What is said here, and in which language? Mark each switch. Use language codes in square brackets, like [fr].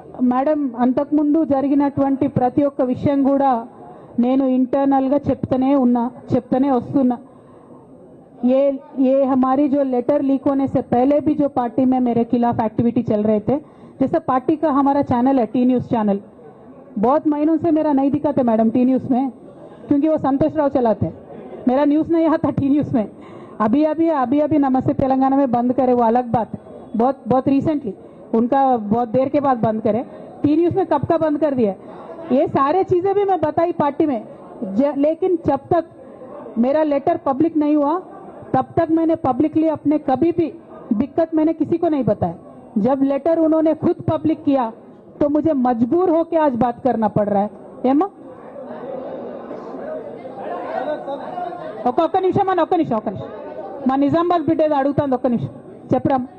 [te] Madam, అంతకుముందు జరిగినటువంటి ప్రతి ఒక్క విషయం కూడా నేను ఇంటర్నల్గా చెప్తూనే వస్తున్నా. [hi] ये हमारी जो लेटर लीक होने से पहले भी जो पार्टी में मेरे खिलाफ एक्टिविटी चल रहे थे, जैसे पार्टी का हमारा चैनल है टी न्यूज़ चैनल, बहुत महीनों से मेरा नहीं दिखाते मैडम टी न्यूज़ में, क्योंकि वो संतोष राव चलाते हैं. मेरा न्यूज़ नहीं आता टी न्यूज़ में. अभी अभी नमस्ते तेलंगाना में बंद करे वो अलग बात है, बहुत रिसेंटली उनका बहुत देर के बाद बंद करे। टी न्यूज़ में कब का बंद कर दिया, ये सारे चीज़ें भी मैं बताई पार्टी में। लेकिन जब तक मेरा लेटर पब्लिक नहीं हुआ तब तक मैंने पब्लिकली अपने कभी भी दिक्कत मैंने किसी को नहीं बताया। जब लेटर उन्होंने खुद पब्लिक किया तो मुझे मजबूर होकर आज बात करना पड़ रहा है। [te] ఏమా ఒక్క నిమిషం ఒక్క నిమిషం మా నిజామాబాద్ బిడ్డ ఏదో అడుగుతాంది, ఒక్క నిమిషం చెప్పరా.